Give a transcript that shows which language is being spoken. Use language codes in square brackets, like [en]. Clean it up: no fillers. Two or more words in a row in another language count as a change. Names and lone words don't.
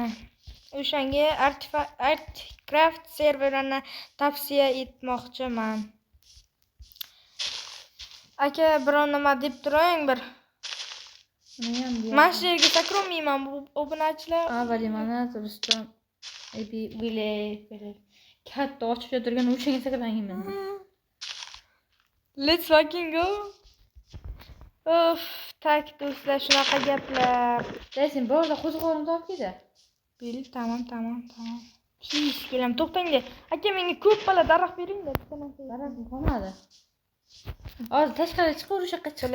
[uz] O'shanga Artcraft serverini tavsiya etmoqchiman. Aka, biron nima deb turing bir. Men shu yerga sakrolmayman, bu obunachilar. Avvaliga mana Rustam katta ochib turgan o'shanga sakrayman. [en] Let's fucking go. [uz] Tak, do'stlar, shunaqa gaplar. Sen borda qo'ziqorin topgida. Bil, tamam. Shish, kelam, to'xtanglar. Aka, menga ko'p bala daraxt beringlar. Daraxt qolmadi. Hozir tashqariga chiqib o'sha chiqdi.